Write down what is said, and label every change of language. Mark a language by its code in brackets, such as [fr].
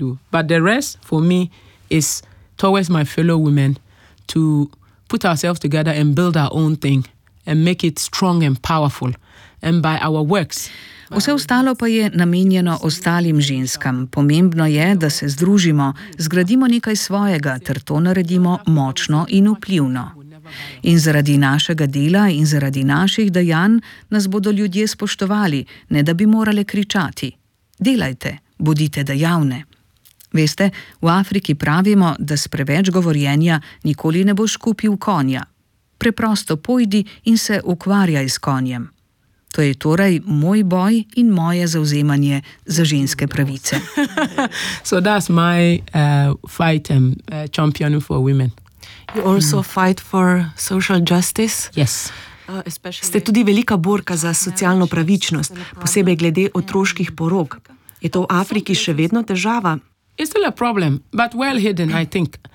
[en] But the rest for me is towards my fellow women to put ourselves together and build our own thing and make it strong and powerful and by our works. [sl] Vse ostalo pa je namenjeno ostalim ženskam. Pomembno je, da se združimo, zgradimo nekaj svojega, ter to naredimo močno in vplivno. In zaradi našega dela in zaradi naših dejanj nas bodo ljudje spoštovali, ne da bi morale kričati. Delajte, bodite dejavne. Veste, v Afriki pravimo, da s preveč govorjenja nikoli ne boš kupil konja. Preprosto pojdi in se ukvarjaj s konjem. To je torej moj boj in moje zauzemanje za ženske pravice. [en] So that's my fight and champion for women. You also fight for social justice? Yes. [sl] Ste tudi velika borka za socialno pravičnost, posebej glede otroških porok. Je to v Afriki še vedno težava? [en] It's still a problem, but well hidden, I think.